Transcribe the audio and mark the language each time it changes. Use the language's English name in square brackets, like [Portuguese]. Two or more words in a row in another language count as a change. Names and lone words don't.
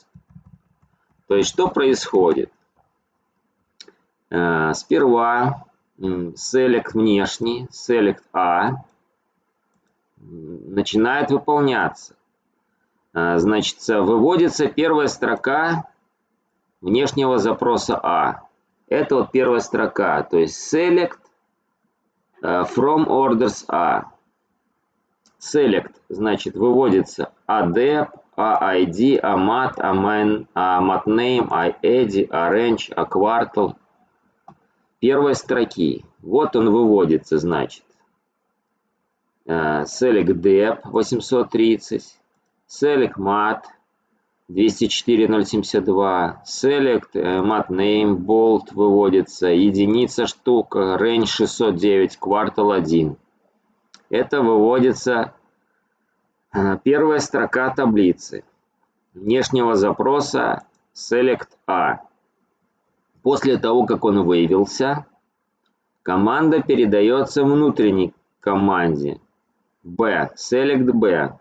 [Russian] То есть что происходит? Сперва select внешний, select A начинает выполняться. Значит, выводится первая строка внешнего запроса A. Это вот первая строка, то есть [English] select from orders A. [Russian] Select, значит, выводится adep, aid, amat, amatname, aed, arange, aquartal. Первой строки. Вот он выводится, значит. Select dep 830. Select mat 204.072. Select mat name bold выводится. Единица штука. Range 609. Quartal 1. Это выводится первая строка таблицы внешнего запроса select A. После того, как он вывелся, команда передается внутренней команде B, select B.